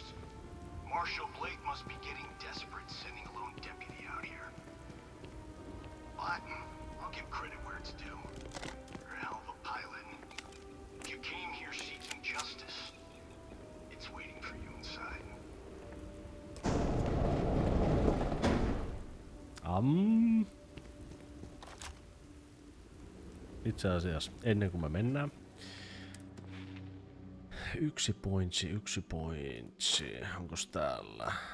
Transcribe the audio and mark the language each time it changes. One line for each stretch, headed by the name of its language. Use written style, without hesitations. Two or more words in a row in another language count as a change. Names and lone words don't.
English: Marshal Blake must be getting desperate sending a lone deputy out here. But I'll give credit where it's due. You're a hell of a pilot. You came here seeking justice. It's waiting for you inside.
Finnish: Itse asiassa, ennen kuin me mennään. Yksi pointsi. Onkos täällä?